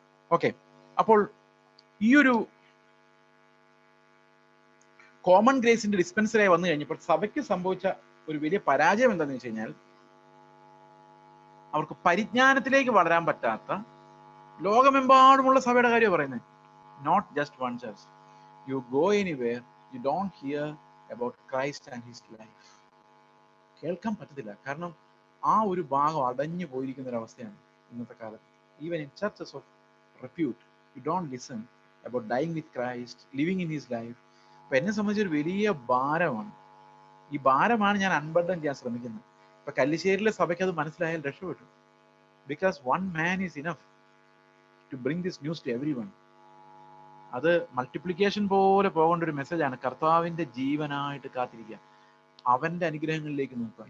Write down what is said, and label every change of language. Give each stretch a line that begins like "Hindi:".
Malayalam: Okay, അപ്പോൾ ഈ ഒരു കോമൺ ഗ്രേസിന്റെ ഡിസ്പെൻസറായി വന്നു കഴിഞ്ഞപ്പോൾ സഭയ്ക്ക് സംഭവിച്ച ഒരു വലിയ പരാജയം എന്താണെന്ന് വെച്ച് കഴിഞ്ഞാൽ, അവർക്ക് പരിജ്ഞാനത്തിലേക്ക് വളരാൻ പറ്റാത്ത ലോകമെമ്പാടുമുള്ള സഭയുടെ കാര്യം പറയുന്നത്.
English: Not just one church, you go anywhere, you don't hear about Christ and his life.
Malayalam: കേൾക്കാൻ പറ്റത്തില്ല. കാരണം ആ ഒരു ഭാഗം അടഞ്ഞു പോയിരിക്കുന്ന ഒരു അവസ്ഥയാണ് ഇന്നത്തെ കാലത്ത്.
English: Even in churches of repute, you don't listen about dying with Christ, living in his life.
Malayalam: അപ്പൊ എന്നെ സംബന്ധിച്ചൊരു വലിയ ഭാരമാണ്. ഈ ഭാരമാണ് ഞാൻ അൺബർഡൻ ചെയ്യാൻ ശ്രമിക്കുന്നത്. ഇപ്പൊ കല്ലിശ്ശേരിയിലെ സഭയ്ക്ക് അത് മനസ്സിലായാൽ രക്ഷപ്പെട്ടു.
English: Because one man is enough to bring this news to everyone.
Malayalam: അത് മൾട്ടിപ്ലിക്കേഷൻ പോലെ പോകേണ്ട ഒരു മെസ്സേജാണ്. കർത്താവിന്റെ ജീവനായിട്ട് കാത്തിരിക്കുക, അവന്റെ അനുഗ്രഹങ്ങളിലേക്ക് നോക്കുക.